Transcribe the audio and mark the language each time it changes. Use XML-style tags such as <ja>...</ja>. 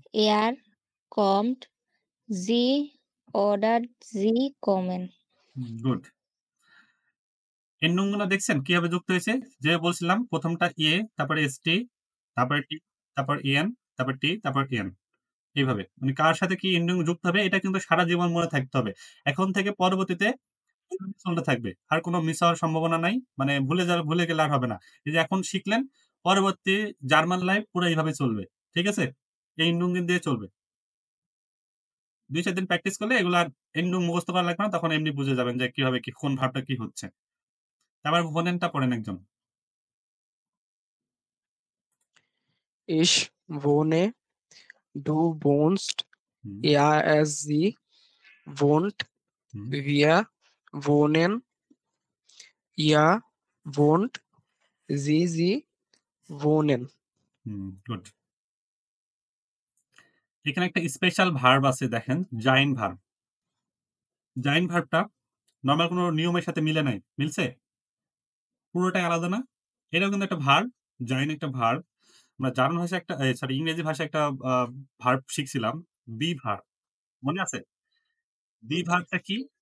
<de>er kommt, sie oder sie kommen.</de> <bn>Good. এন্ডুং গুলো দেখছেন কিভাবে যুক্ত হয়েছে? যে বলছিলাম প্রথমটা এ, তারপরে এসটি, তারপরে টি, তারপর এন, তারপর টি, তারপর এন। এইভাবে মানে কার সাথে কি এন্ডিং যুক্ত হবে এটা কিন্তু সারা জীবন মনে থাকতে হবে। এখন থেকে পরবর্তীতে এভাবে চলতে থাকবে। আর কোনো মিস হওয়ার সম্ভাবনা নাই। মানে ভুলে গেলে আর হবে না। এই যে এখন শিখলেন, পরবর্তী জার্মান লাইফ পুরো এইভাবে চলবে। ঠিক আছে? এই এন্ডুং দিয়ে চলবে। ২-৪ দিন প্র্যাকটিস করলে এগুলো আর এন্ডুং মুখস্থ করা লাগবে না। তখন এমনি বুঝে যাবেন যে কিভাবে কি কোন ভার্বটা কি হচ্ছে। তারপর ভোনেনটা পড়েন একজন।</bn> <de>Ich wohne, du wohnst,</de> <bn>হুম,</bn> <de>sie wohnt,</de> <bn>হুম,</bn> <de>wir wohnen, ihr wohnt, sie wohnen.</de> <bn>হুম, গুড। এখানে একটা স্পেশাল ভার্ব আছে দেখেন, জাইন ভার্ব। জাইন ভার্বটা নরমাল কোনো নিয়মের সাথে মিলে নাই। মিলছে? পুরোটাই আলাদা না? এটাও কিন্তু একটা ভার্ব। জাইন একটা ভার্ব। আমরা জার্মান ভাষায় একটা সরি ইংরেজি ভাষায় একটা আ ভার্ব শিখছিলাম। Be verb. মনে আছে? বি ভার্বটা কি?</bn>